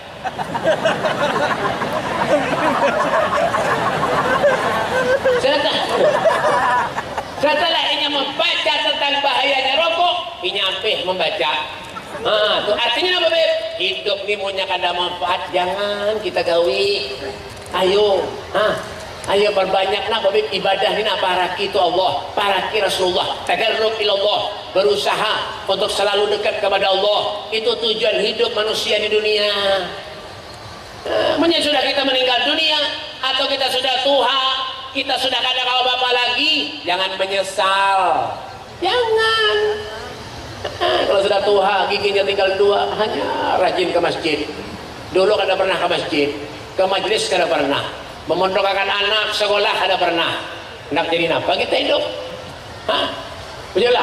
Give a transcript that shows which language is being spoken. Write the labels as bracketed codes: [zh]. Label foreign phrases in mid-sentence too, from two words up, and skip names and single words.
[bjn] Setelah inya membaca tentang bahayanya rokok, inya ampih membaca. Tuh artinya apa beb? Hidup ini punya kada manfaat, jangan kita gawi. Ayo perbanyak nak beb ibadah ini para itu Allah, para Rasulullah, [ar] تقرب إلى الله, [bjn] berusaha untuk selalu dekat kepada Allah. Itu tujuan hidup manusia di dunia. Sudah kita meninggal dunia atau kita sudah tua, kita sudah kada kawa bapa lagi, jangan menyesal. Jangan. Kalau sudah tua, giginya tinggal 2, hanya rajin ke masjid. Dulu kada pernah ke masjid, ke majelis kada pernah, memondokkan anak sekolah kada pernah. Nak jadi apa kita hidup? Bejulah.